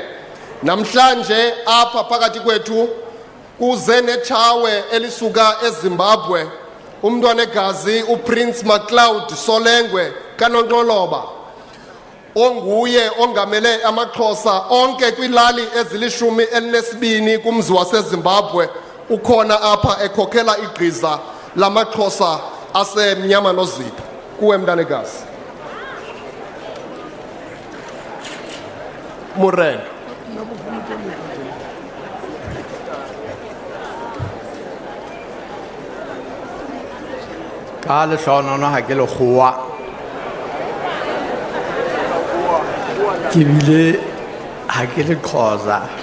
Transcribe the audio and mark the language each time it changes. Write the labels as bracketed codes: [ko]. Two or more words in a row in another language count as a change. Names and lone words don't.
[xh] Namhlanje apha phakathi kwethu kuze nechawe elisuka eZimbabwe umntwana egazi uPrince McLeod Solengwe kaNonqoloba onguye ongamele amaXhosa onke kwilali ezili-12 kumzi waseZimbabwe ukhona apha ekhokhela igqiza lamaXhosa asemnyama nozipho. Kuwe mntanekazi. Morena. [st] ka lehlohonolo ha ke lekgowa ke bile ha ke le Xhosa